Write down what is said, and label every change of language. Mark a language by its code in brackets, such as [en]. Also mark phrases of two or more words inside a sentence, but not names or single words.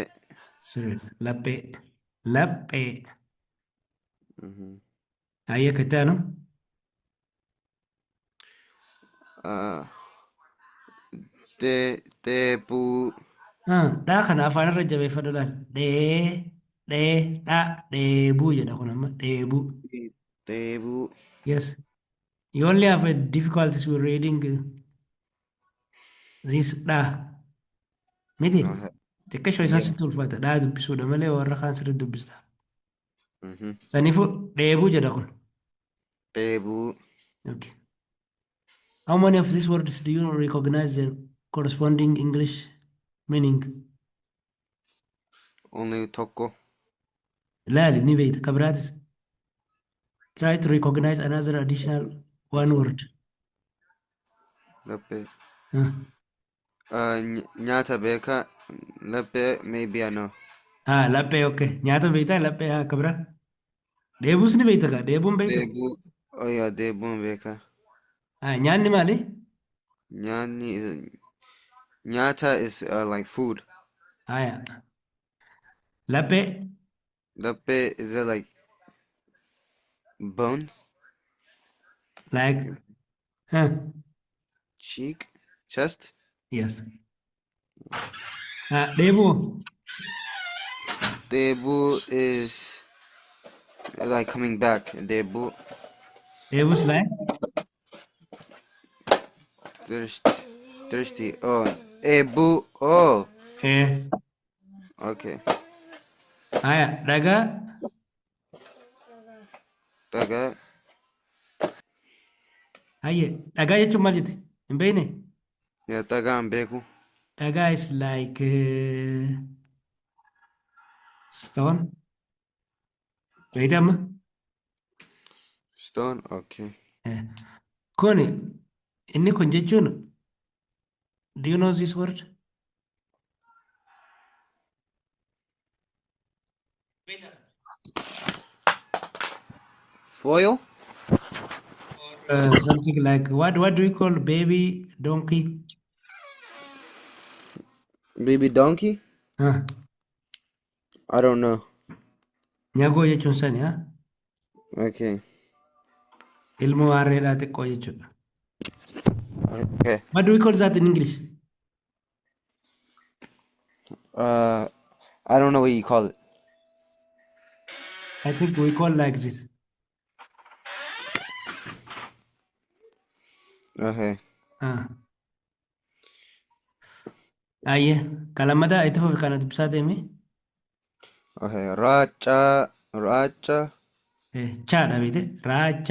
[om] Sirriidha. Laphee. Laphee. Ayyee ka itti aanu. Deebuu. Dhaa kana afaan irra jabeeffadhu laal. Dhaa deebuu jedha kun amma deebuu. Deebuu. [en] Yes. You only have a difficulties with reading this dhaa. [om] Miti? Xiqqeeshoo isaa sitti ulfaata. Dhaa dubbisuudha malee warra kaan sirriitti dubbista. Saniifuu deebuu jedha kun. Deebuu. [en] Okay. How many of these words do you recognize their corresponding English meaning? Only tokko. [om] Laali ni beekta kabraatis. [en] Try to recognize another additional one word. [om] Laphee. Nyaata beeka. [en] Laphee maybe I know. [om] Laphee okay. Nyaata beektaa laphee kabraa. Deebuus ni beekta kaa deebuun beektu. Deebuu. [en] Oh yeah, [om] deebuun beeka. Nyaanni maali? [en] Nyaata is like food. [om] Laphee. [en] Laphee is it like bones? Like cheek, chest? Yes. [om] Deebuu. [en] Deebuu is like coming back. [om] Deebuu. [en] Deebuus like? Thirsty. Oh. Eebuu. Oh. Okay. [om] Dhagaa. Dhagaa. Dhagaa jechuun maal jette? Hin beekne? Yeah, dhagaa hin beeku. [en] Dhagaa is like stone. [om] Beekte amma? [en] Stone. Okay. [om] Kun inni kun jechuun [en] do you know this word? Foil? Or something like what do we call baby donkey? Baby donkey? I don't know. [om] Nyaagoo jechuun sani haa? [en] Okay. [om] Ilmoo harreedhaa xiqqoo jechuudha. [en] Okay. What do we call that in English? I don't know what you call it. I think we call like this. Okay. [om] Ayyee kalammadaa itti fufi kana dubbisaa deemi. Okay. Raacha. Chaadha beekte raacha.